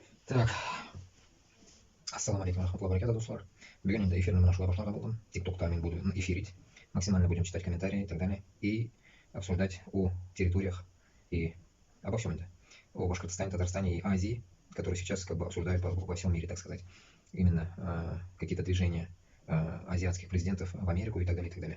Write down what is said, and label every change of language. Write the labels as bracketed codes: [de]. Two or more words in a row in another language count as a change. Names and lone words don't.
[ru] Так, [ar] السلام عليكم رحمة الله بركاته, достар. [uz] Bugun endi efirni mana shular boshlagan bo'ldim. [ru] TikTok'da men буду эфирить. Максимально будем читать комментарии и так далее. И обсуждать о территориях и обо всем это. О Башкортостане, Татарстане и Азии, которые сейчас как бы обсуждают во всем мире, так сказать. Именно какие-то движения азиатских президентов в Америку и так далее, и так далее.